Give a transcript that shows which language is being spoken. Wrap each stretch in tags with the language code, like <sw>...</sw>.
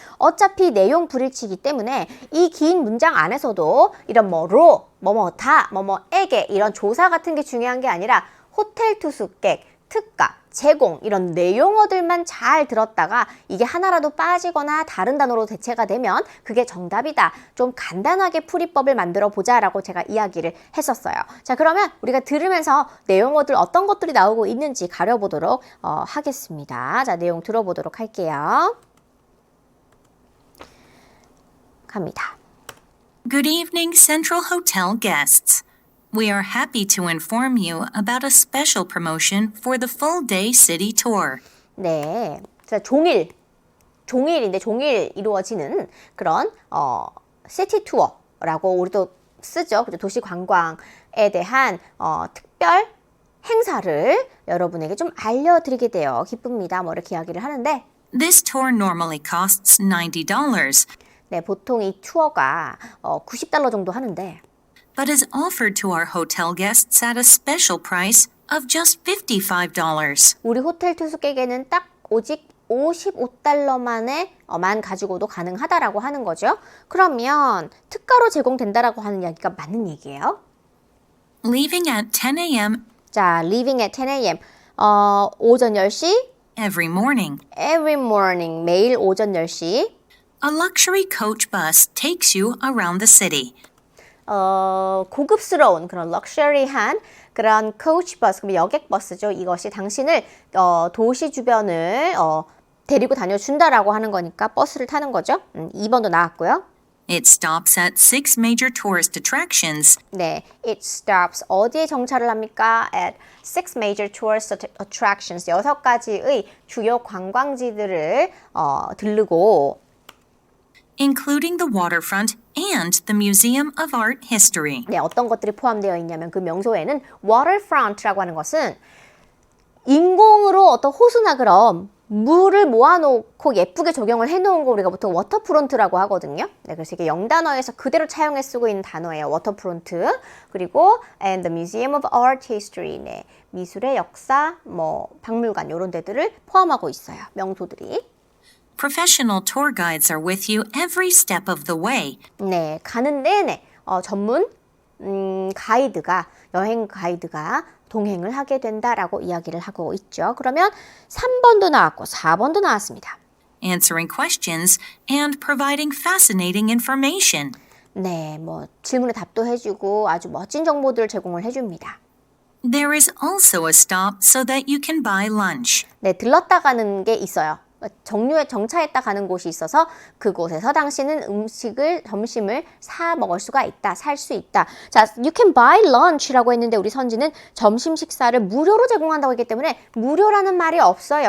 <ko>어차피 내용 불일치이기 때문에 이 긴 문장 안에서도 이런 뭐로, 뭐뭐다, 뭐뭐에게 이런 조사 같은 게 중요한 게 아니라 호텔 투숙객, 특가, 제공 이런 내용어들만 잘 들었다가 이게 하나라도 빠지거나 다른 단어로 대체가 되면 그게 정답이다. 좀 간단하게 풀이법을 만들어 보자라고 제가 이야기를 했었어요. 자, 그러면 우리가 들으면서 내용어들 어떤 것들이 나오고 있는지 가려보도록 하겠습니다. 자, 내용 들어보도록 할게요. 갑니다.</ko> <en>Good evening, Central Hotel guests. We are happy to inform you about a special promotion for the full-day city tour.</en> <ko>네, 자, 종일인데 종일 이루어지는 그런 시티 투어라고 우리도 쓰죠. 그죠? 도시 관광에 대한 특별 행사를 여러분에게 좀 알려드리게 되어 기쁩니다. 뭐 이렇게 이야기를 하는데</ko> <en>This tour normally costs $90,</en> <ko>네, 보통 이 투어가 $90 정도 하는데</ko> <en>but is offered to our hotel guests at a special price of just $55.</en> <ko>우리 호텔 투숙객에게는 딱 오직 $55만에 가지고도 가능하다라고 하는 거죠. 그러면 특가로 제공된다라고 하는 이야기가 맞는 얘기예요.</ko> <en>Leaving at 10 a.m.</en> <ko>자,</ko> <en>leaving at 10 a.m.</en> <ko>오전 10시,</ko> <en>every morning. every morning,</en> <ko>매일 오전 10시.</ko> <en>A luxury coach bus takes you around the city.</en> <ko>고급스러운 그런 럭셔리한 그런 코치 버스, 그럼 여객 버스죠. 이것이 당신을 도시 주변을 데리고 다녀준다라고 하는 거니까 버스를 타는 거죠. 2번도 나왔고요.</ko> <en>It stops at 6 major tourist attractions.</en> <ko>네,</ko> <en>it stops</en> <ko>어디에 정차를 합니까?</ko> <en>At 6 major tourist attractions</en> <ko>6가지의 주요 관광지들을 들르고</ko> <en>including the waterfront and the Museum of Art History.</en> <ko>네, 어떤 것들이 포함되어 있냐면 그 명소에는 waterfront라고 하는 것은 인공으로 어떤 호수나 그럼 물을 모아놓고 예쁘게 조경을 해놓은 거 우리가 보통 워터프론트라고 하거든요. 네, 그래서 이게 영단어에서 그대로 차용해 쓰고 있는 단어예요. 워터프론트.</ko> <en>그리고 and the Museum of Art History.</en> <ko>네, 미술의 역사, 박물관 이런 데들을 포함하고 있어요. 명소들이.</ko> <en>Professional tour guides are with you every step of the way.</en> <ko>네, 가는 내내 전문 가이드가 여행 가이드가 동행을 하게 된다라고 이야기를 하고 있죠. 그러면 3번도 나왔고 4번도 나왔습니다.</ko> <en>Answering questions and providing fascinating information.</en> <ko>네, 뭐 질문에 답도 해주고 아주 멋진 정보들을 제공을 해줍니다.</ko> <en>There is also a stop so that you can buy lunch.</en> <ko>네, 들렀다 가는 게 있어요. 정차했다 가는 곳이 있어서 그곳에서 당신은 점심을 사 먹을 수가 있다, 살 수 있다. 자,</ko> <en>you can buy lunch</en> <ko>라고 했는데 우리 선지는 점심 식사를 무료로 제공한다고 했기 때문에 무료라는 말이 없어요.</ko>